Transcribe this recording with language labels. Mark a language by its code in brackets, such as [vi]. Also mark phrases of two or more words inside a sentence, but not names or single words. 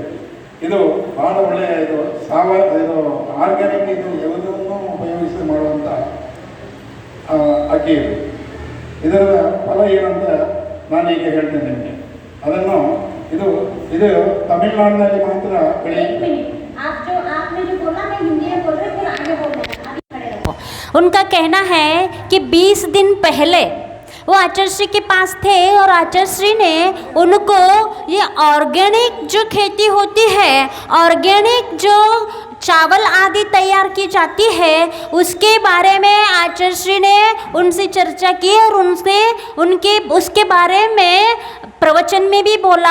[kn] ಇದು ಬಹಳ ಒಳ್ಳೆಯ ಇದು ಇದು ಆರ್ಗ್ಯಾನಿಕ್, ಇದು ಯಾವುದನ್ನು ಉಪಯೋಗಿಸಿ ಮಾಡುವಂಥ ಅಕ್ಕಿ ಇದು. ಇದರ ಫಲ ಏನಂತ ನಾನೀಗ ಹೇಳ್ತೇನೆ ನಿಮಗೆ. ಅದನ್ನು ಇದು ತಮಿಳುನಾಡಿನಲ್ಲಿ ಮಾತ್ರ ಬೆಳೆಯುತ್ತೆ. [hi] उनका कहना है कि 20 दिन पहले वो आचार्य श्री के पास थे और आचार्य श्री ने उनको ये ऑर्गेनिक जो खेती होती है, ऑर्गेनिक जो चावल आदि तैयार की जाती है, उसके बारे में आचार्य श्री ने उनसे चर्चा की और उसके बारे में प्रवचन में भी बोला।